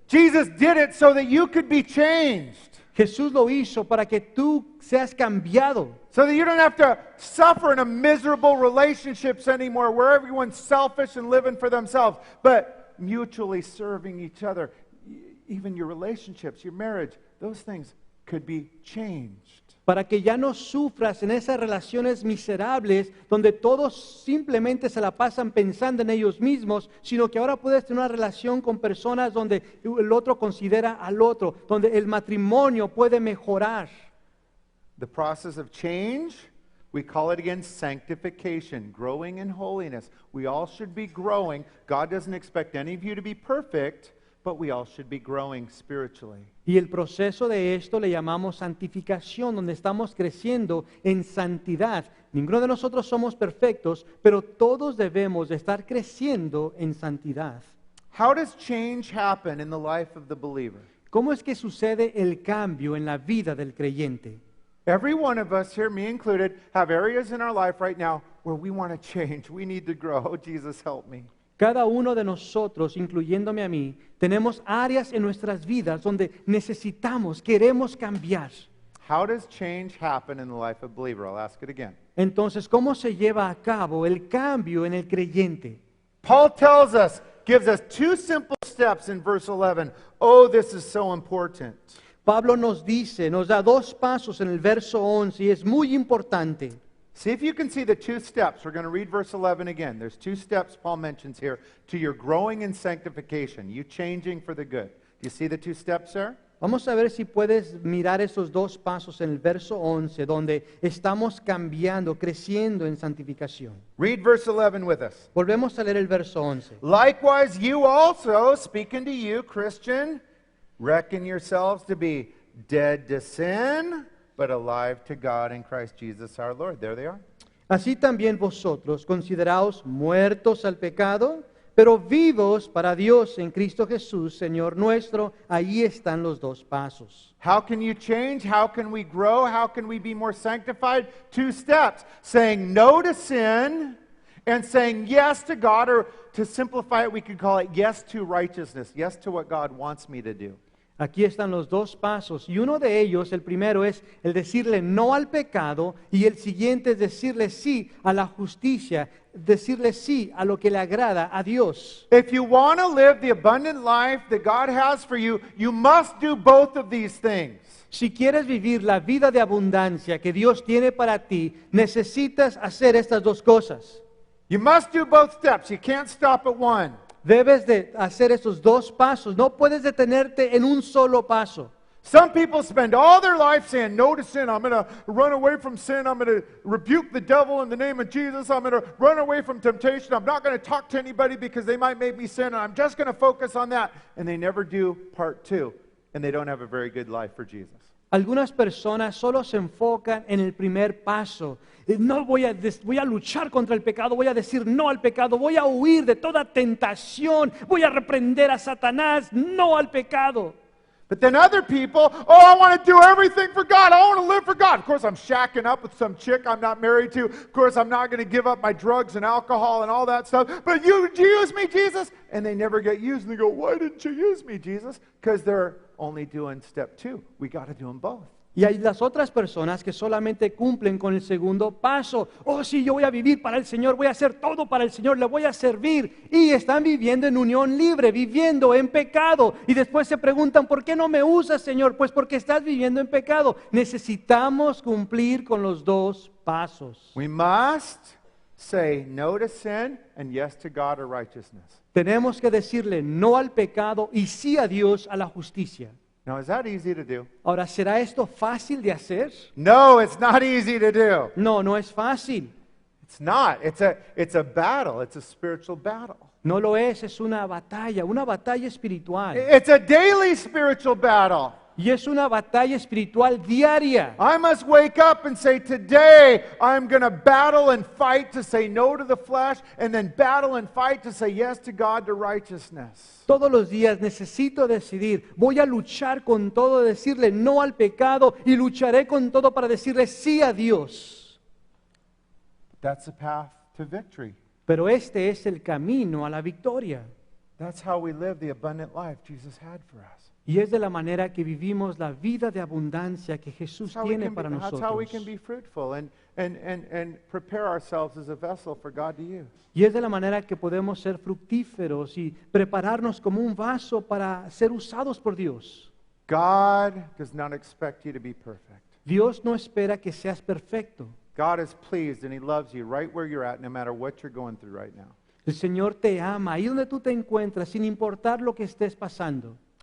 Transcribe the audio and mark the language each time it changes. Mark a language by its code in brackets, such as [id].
[en] Jesus did it so that you could be changed. [es] Jesús lo hizo para que tú seas cambiado, [en] So that you don't have to suffer in a miserable relationships anymore where everyone's selfish and living for themselves, but mutually serving each other. Even your relationships, your marriage, those things could be changed. [es] para que ya no sufras en esas relaciones miserables donde todos simplemente se la pasan pensando en ellos mismos, sino que ahora puedes tener una relación con personas donde el otro considera al otro, donde el matrimonio puede mejorar. [en] The process of change, we call it again sanctification, growing in holiness. We all should be growing. God doesn't expect any of you to be perfect, but we all should be growing spiritually. [es] Y el proceso de esto le llamamos santificación, donde estamos creciendo en santidad. Ninguno de nosotros somos perfectos, pero todos debemos de estar creciendo en santidad. [en] How does change happen in the life of the believer? [es] ¿Cómo es que sucede el cambio en la vida del creyente? [en] Every one of us here, me included, have areas in our life right now where we want to change. We need to grow. Oh, Jesus, help me. [es] Cada uno de nosotros, incluyéndome a mí, tenemos áreas en nuestras vidas donde necesitamos, queremos cambiar. [en] How does change happen in the life of a believer? I'll ask it again. [es] Entonces, ¿cómo se lleva a cabo el cambio en el creyente? [en] Paul tells us, gives us two simple steps in verse 11. Oh, this is so important. [es] Pablo nos dice, nos da dos pasos en el verso 11 y es muy importante. [en] See if you can see the two steps. We're going to read verse 11 again. There's two steps Paul mentions here to your growing in sanctification, you changing for the good. Do you see the two steps there? [es] Vamos a ver si puedes mirar esos dos pasos en el verso 11, donde estamos cambiando, creciendo en santificación. [en] Read verse 11 with us. [es] Volvemos a leer el verso 11. [en] Likewise, you also, speaking to you, Christian, reckon yourselves to be dead to sin, but alive to God in Christ Jesus our Lord. There they are. [es] Así también vosotros, consideraos muertos al pecado, pero vivos para Dios en Cristo Jesús, Señor nuestro. Ahí están los dos pasos. [en] How can you change? How can we grow? How can we be more sanctified? Two steps. Saying no to sin and saying yes to God, or to simplify it, we could call it yes to righteousness. Yes to what God wants me to do. [es] Aquí están los dos pasos y uno de ellos, el primero es el decirle no al pecado y el siguiente es decirle sí a la justicia, decirle sí a lo que le agrada a Dios. [en] If you want to live the abundant life that God has for you, you must do both of these things. [es] Si quieres vivir la vida de abundancia que Dios tiene para ti, necesitas hacer estas dos cosas. [en] You must do both steps. You can't stop at one. [es] Debes de hacer esos dos pasos, no puedes detenerte en un solo paso. [en] Some people spend all their life saying no to sin. I'm going to run away from sin. I'm going to rebuke the devil in the name of Jesus. I'm going to run away from temptation. I'm not going to talk to anybody because they might make me sin. And I'm just going to focus on that. And they never do part two. And they don't have a very good life for Jesus. [es] Algunas personas solo se enfocan en el primer paso. No voy a luchar contra el pecado, voy a decir no al pecado, voy a huir de toda tentación, voy a reprender a Satanás, no al pecado. [en] But then other people, oh, I want to do everything for God. I want to live for God. Of course, I'm shacking up with some chick I'm not married to. Of course, I'm not going to give up my drugs and alcohol and all that stuff. But you use me, Jesus? And they never get used. And they go, why didn't you use me, Jesus? Because they're only doing step two. We got to do them both. [es] Y hay las otras personas que solamente cumplen con el segundo paso. Oh, sí, yo voy a vivir para el Señor, voy a hacer todo para el Señor, le voy a servir. Y están viviendo en unión libre, viviendo en pecado. Y después se preguntan, ¿por qué no me usas, Señor? Pues porque estás viviendo en pecado. Necesitamos cumplir con los dos pasos. [en] We must say no to sin and yes to God or righteousness. [es] Tenemos que decirle no al pecado y sí a Dios, a la justicia. [en] Now, is that easy to do? [es] Ahora, ¿será esto fácil de hacer? [en] No, it's not easy to do. [es] No, no es fácil. [en] It's not. It's a battle. It's a spiritual battle. [es] No lo es una batalla espiritual. [en] It's a daily spiritual battle. [es] Y es una batalla espiritual diaria. [en] I must wake up and say, today I'm going to battle and fight to say no to the flesh, and then battle and fight to say yes to God, to righteousness. [es] Todos los días necesito decidir, voy a luchar con todo, decirle no al pecado y lucharé con todo para decirle sí a Dios. [en] That's the path to victory. [es] Pero este es el camino a la victoria. [en] That's how we live the abundant life Jesus had for us. [es] Y es de la manera que vivimos la vida de abundancia que Jesús tiene para [en] That's how we can [es] nosotros. [en] be fruitful and prepare ourselves as a vessel for God to use. [es] Y es de la manera que podemos ser fructíferos y prepararnos como un vaso para ser usados por Dios. [en] God does not expect you to be perfect. [es] Dios no espera que seas perfecto. [en] God is pleased and He loves you right where you're at, no matter what you're going through right now. [es] El Señor te ama ahí donde tú te encuentras, sin importar lo que estés pasando.